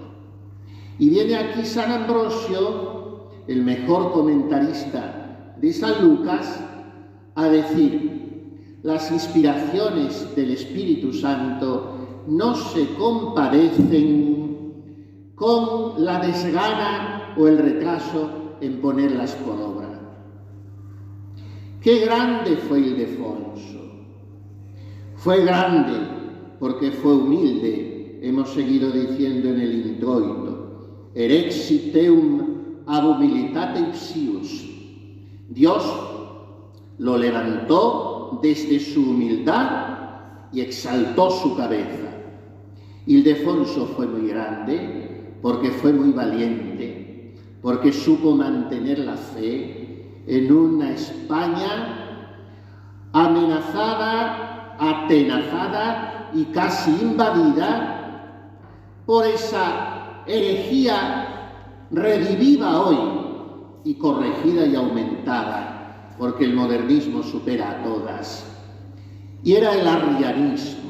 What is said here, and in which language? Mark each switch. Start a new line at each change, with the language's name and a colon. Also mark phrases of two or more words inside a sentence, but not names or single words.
Spanish: Y viene aquí San Ambrosio, el mejor comentarista de San Lucas, a decir: las inspiraciones del Espíritu Santo no se compadecen con la desgana o el retraso en ponerlas por obra. ¡Qué grande fue Ildefonso! Fue grande porque fue humilde, hemos seguido diciendo en el introito:
Latin: erexit eum ab humilitate ipsius.
Spanish: Dios lo levantó desde su humildad y exaltó su cabeza. Ildefonso fue muy grande porque fue muy valiente, porque supo mantener la fe en una España amenazada, atenazada y casi invadida por esa herejía redivida hoy y corregida y aumentada, porque el modernismo supera a todas, y era el arrianismo.